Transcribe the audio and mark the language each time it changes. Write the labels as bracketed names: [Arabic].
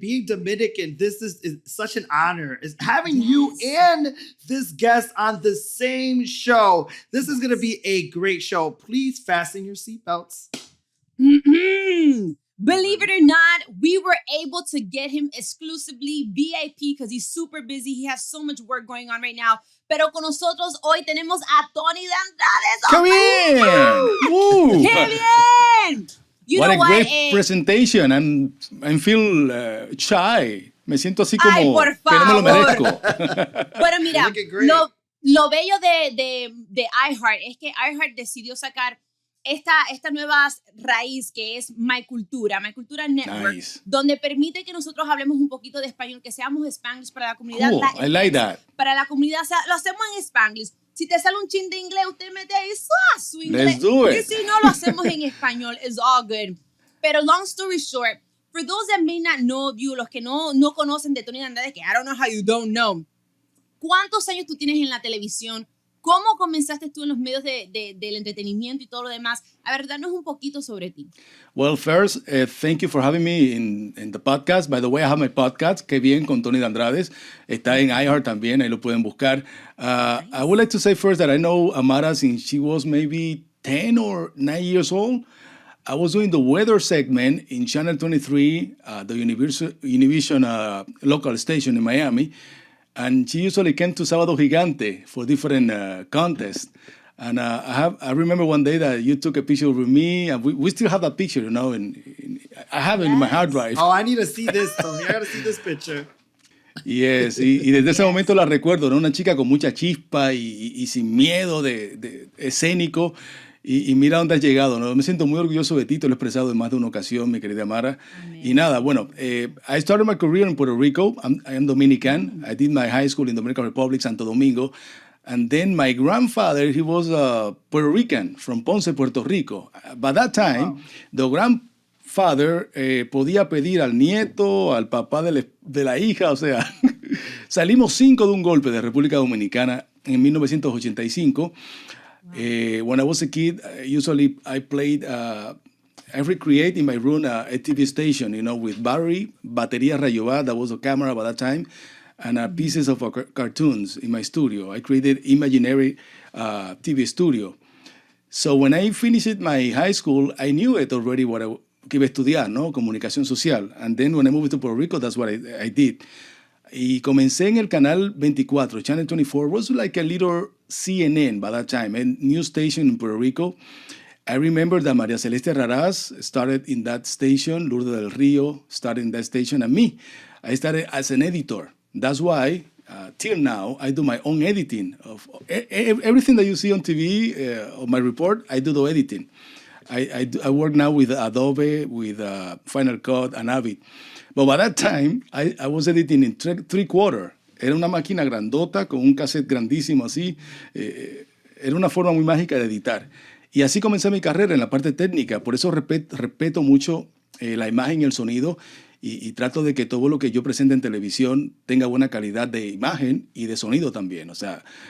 [English] Being Dominican, this is such an honor. Is having you and this guest on the same show. This is going to be a great show. Please fasten your seatbelts. Mm-hmm. Believe it or not, we were able to get him exclusively VIP because he's super busy. He has so much work going on right now. [Spanish] Pero con nosotros hoy tenemos a Tony Dandrades. ¡Qué bien! ¡Qué bien! [English] What a great presentation. I feel shy. [Spanish] Me siento así como ay, por favor, que no me lo merezco. Pero mira, lo bello de iHeart es que iHeart decidió sacar esta nueva raíz que es My Cultura Network, nice. Donde permite que nosotros hablemos un poquito de español, que seamos Spanglish para la comunidad. [English] Cool. I like that. [Spanish] Para la comunidad, o sea, lo hacemos en Spanglish. Si te sale un chin de inglés, usted mete ahí su inglés. [English] Let's do it. [Spanish] Y si no, lo hacemos en español. [English] It's all good. Pero long story short, for those that may not know you, [Spanish] los que no conocen de Tony Dandrades, que [English] I don't know how you don't know, [Spanish] ¿cuántos años tú tienes en la televisión? ¿Cómo comenzaste tú en los medios del entretenimiento y todo lo demás? A ver, danos un poquito sobre ti. [English] Well, first, thank you for having me in the podcast. By the way, I have my podcast, Qué Bien, con Tony Dandrades. [Spanish] Está en iHeart también, ahí lo pueden buscar. [English] Nice. I would like to say first that I know Amara since she was maybe 10 or 9 years old. I was doing the weather segment in Channel 23, the Univision local station in Miami. And she usually came to Sábado Gigante for different contests. And I remember one day that you took a picture with me, and we still have that picture, you know, and I have it in my hard drive. Oh, I need to see this, Tony. I got to see this picture. [Spanish] Yes, y desde ese momento la recuerdo, ¿no? Una chica con mucha chispa y sin miedo de escénico. Y mira dónde has llegado, ¿no? Me siento muy orgulloso de ti, te lo he expresado en más de una ocasión, mi querida Amara. [English] Amen. [Spanish] Y nada, bueno, [English] I started my career in Puerto Rico. I am Dominican. I did my high school in Dominican Republic, Santo Domingo. And then my grandfather, he was Puerto Rican from Ponce, Puerto Rico. By that time, wow. The grandfather [Spanish] podía pedir al nieto, al papá de la hija, o sea, salimos 5 de un golpe de República Dominicana en 1985. [English] When I was a kid, usually I played, I recreate in my room a TV station, you know, with battery, batería Rayovat, that was a camera by that time, and pieces of cartoons in my studio. I created imaginary TV studio. So when I finished my high school, I knew it already what I [Spanish] iba a estudiar, ¿no? Comunicación social. [English] And then when I moved to Puerto Rico, that's what I did. [Spanish] Y comencé en el canal 24, [English] Channel 24, was like a little CNN by that time, a news station in Puerto Rico. I remember that María Celeste Raraz started in that station, Lourdes del Río started in that station, and me, I started as an editor. That's why, till now, I do my own editing. Of everything that you see on TV, on my report, I do the editing. I work now with Adobe, with Final Cut, and Avid. But by that time, I was editing in three-quarter. [Spanish] Era una máquina grandota con un cassette grandísimo así. Era una forma muy mágica de editar. Y así comencé mi carrera en la parte técnica. Por eso respeto mucho la imagen y el sonido y trato de que todo lo que yo presente en televisión tenga buena calidad de imagen y de sonido también. O sea,